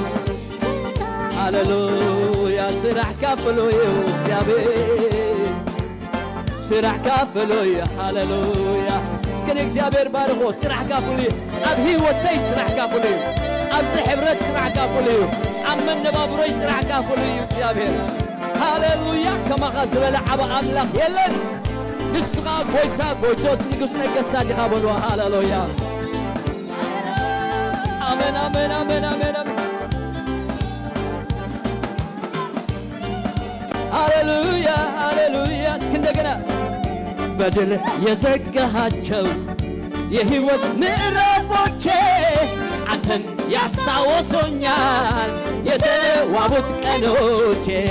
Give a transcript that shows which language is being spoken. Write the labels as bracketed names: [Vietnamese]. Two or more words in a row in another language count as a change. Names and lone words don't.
[Tigrinya] ሃሌሉያ ስራሕካ ፍሉይ እዩ እግዚአብሔር ስራሕካ ፍሉይ ሃሌሉያ እስከ እግዚአብሔር ባርኮ ስራሕካ ፍሉይ ኣብ ህይወተይ ስራሕካ ፍሉይ ኣብዚ ሕብረት ስራሕካ ፍሉይ ኣብ መነባብሮይ ስራሕካ ፍሉይ እግዚአብሔር ሃሌሉያ ከማኻ ዝበለ ዓበ ኣምላኽ የለን ንስኻ ጎይታ ጎይቶት ንጉስ ነገሥታት ኢኻ በልዎ ሃሌሉያ [Amharic] አሜን አሜን አሜን አሜን ሃሌሉያ ሃሌሉያ እስኪ እንደገና በድል የዘጋሃቸው የህይወት ምዕራፎቼ አንተን ያስታወሶኛል የተዋቡት ቀኖቼ